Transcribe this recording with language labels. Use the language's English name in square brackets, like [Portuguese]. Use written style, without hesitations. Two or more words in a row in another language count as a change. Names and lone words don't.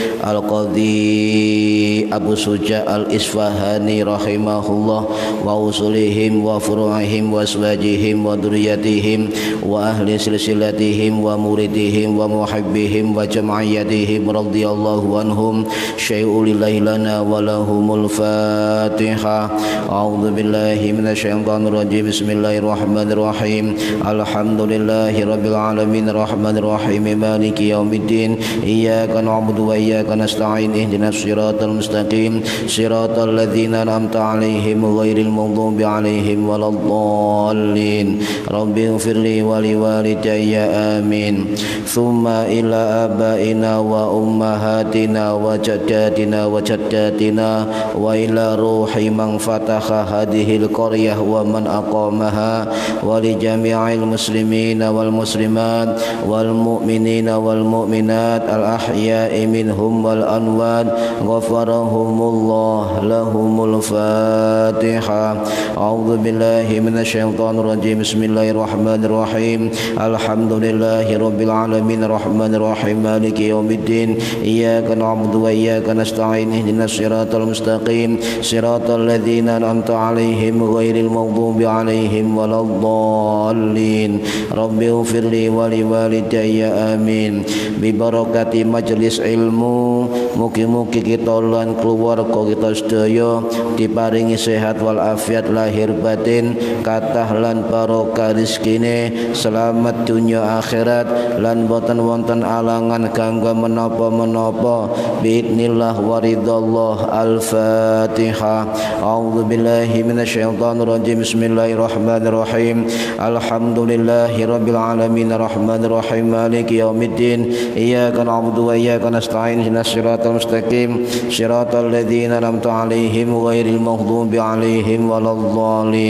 [Arabic] القاضي أبو شجاع الأصفهاني رحمه الله وأصولهم وفروعهم وأزواجهم وذرياتهم وأهل سلسلتهم ومريديهم ومحبيهم وجمعياتهم رضي الله عنهم شيء لله لنا ولهم الفاتحة. أعوذ بالله من الشيطان الرجيم. بسم الله الرحمن الرحيم. الحمد لله رب العالمين الرحمن الرحيم مالك يوم الدين. إياك نعبد وإياك نستعين اهدنا الصراط المستقيم صراط الذين أنعمت عليهم غير المغضوب عليهم ولا الضالين. رب اغفر لي ولوالدي آمين. ثم إلى آبائنا وأمهاتنا وجداتنا وجداتنا وإلى روح من فتح هذه القرية ومن أقامها ولجميع المسلمين والمسلمات والمؤمنين والمؤمنات الأحياء منهم والأموات غفرهم الله لهم الفاتحة. أعوذ بالله من الشيطان الرجيم. بسم الله الرحمن الرحيم. الحمد لله رب العالمين الرحمن الرحيم مالك يوم الدين. إياك نعبد وإياك نستعين اهدنا الصراط المستقيم صراط الذين أنعمت عليهم غير المغضوب عليهم ولا الضالين. رب اغفر لي ولوالدي آمين. ببركة [Javanese] majlis ilmu, mugi-mugi kita lan keluarga kita sedaya diparingi sehat wal afiat lahir batin, kathah lan barokah rezekine, selamat dunya akhirat lan boten wonten alangan kanggo menapa-menapa [Arabic] بإذن الله ورضا الله. Al-Fatihah. أعوذ بالله من الشيطان الرجيم. بسم الله الرحمن الرحيم. الحمد لله رب العالمين الرحمن الرحيم مالك يوم الدين. إياك نعبد وإياك نستعين اهدنا الصراط المستقيم صراط الذين أنعمت عليهم غير المغضوب عليهم ولا الضالين.